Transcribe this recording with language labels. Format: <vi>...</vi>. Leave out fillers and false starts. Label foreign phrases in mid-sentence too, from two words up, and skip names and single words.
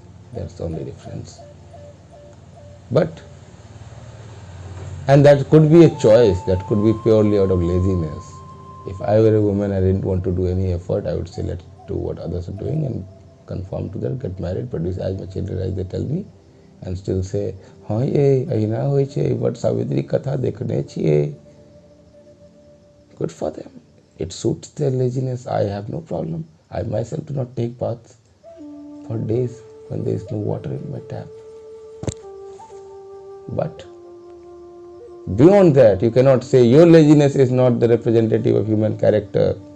<en>That's the only difference. But, and that could be a choice, that could be purely out of laziness. If I were a woman, I didn't want to do any effort, I would say let's do what others are doing and conform to that, get married, produce as much children as they tell me, and still say,</en> <mai>हाँ ये अहिना होई छे, but सावित्री कथा देखने छिए.</mai> <en>Good for them. It suits their laziness. I have no problem. I myself do not take baths for days when there is no water in my tap. But beyond that, you cannot say your laziness is not the representative of human character.</en>